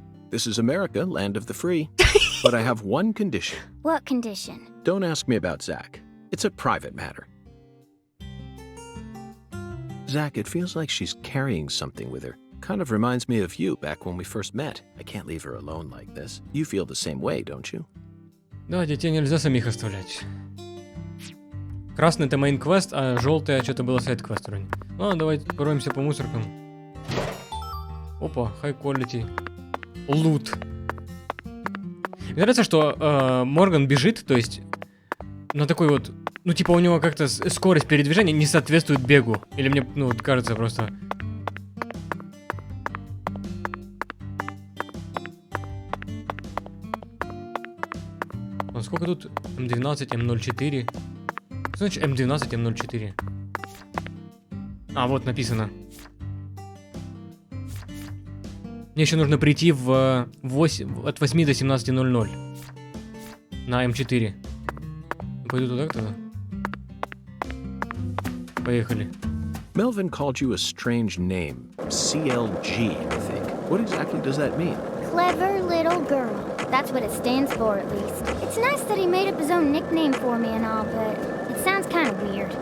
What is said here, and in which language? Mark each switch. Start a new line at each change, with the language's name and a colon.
English: This is America, land of the free. But I have one condition. What condition? Don't ask me about Zach. It's a private matter. Zach, it feels like she's carrying something with her. Kind of reminds me of you back when we first met. I can't leave her alone like this. You feel the same way, don't you?
Russian: Да, детей нельзя самих оставлять. Красный это main квест, а желтое что-то было сайд-квест вроде. Ладно, давайте пороемся по мусоркам.
English: Опа, high quality.
Russian: Лут. Мне нравится, что Морган бежит, то есть на такой вот... Ну, типа, у него как-то скорость передвижения не соответствует бегу. Или мне, ну, вот кажется просто... А сколько тут? М12, М04. Что значит М12, М04? А, вот написано. Мне еще нужно прийти в 8, от 8 до 17:00 на М4. Пойду туда тогда. Поехали.
English: Melvin called you a strange name. CLG, I think. What exactly does that mean? Clever little girl. That's what it stands for, at least. It's nice that he made up his own nickname for me and all, but it sounds kind of weird.